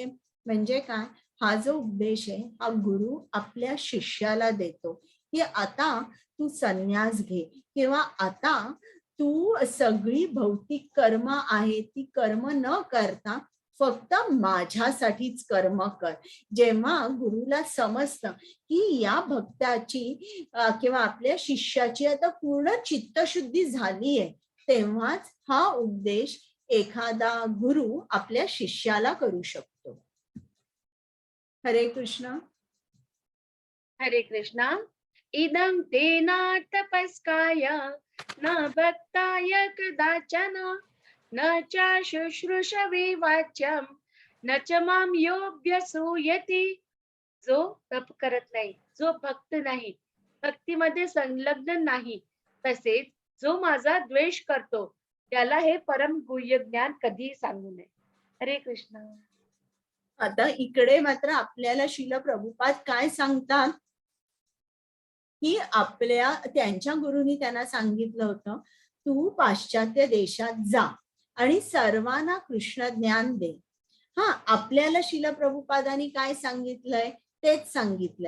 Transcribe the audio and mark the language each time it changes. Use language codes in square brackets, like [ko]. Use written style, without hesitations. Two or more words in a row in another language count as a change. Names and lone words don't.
[mr] म्हणजे काय, हा जो उपदेश आहे हा गुरु आपल्या शिष्याला देतो की आता तू संन्यास घे, किंवा आता तू सगळी भौतिक कर्म आहे ती कर्म न करता फक्त माझ्यासाठीच कर्म कर. जेव्हा गुरुला समजतं की या भक्ताची किंवा आपल्या शिष्याची आता पूर्ण चित्तशुद्धी झाली आहे, तेव्हाच हा उपदेश एखादा गुरु आपल्या शिष्याला करू शकतो. हरे कृष्ण. हरे कृष्णा. [sa] इदं तेना तपस्काय न भक्ताय कदाचन न च शुश्रूषवे वाच्यं न च मां योऽभ्यसूयति. [mr] जो तप करत नाही, जो भक्त नाही, भक्तीमध्ये संलग्न नाही, तसेच जो माझा द्वेष करतो, त्याला हे परम गुह्य ज्ञान कधी सांगू नये. हरे कृष्ण. आता इकडे मात्र आपल्याला श्रील प्रभुपाद काय सांगतात की आपल्या त्यांच्या गुरुनी त्यांना सांगितलं होतं, तू पाश्चात्य देशात जा आणि सर्वांना कृष्ण ज्ञान दे. हा, आपल्याला श्रील प्रभुपादांनी काय सांगितलंय तेच सांगितलंय.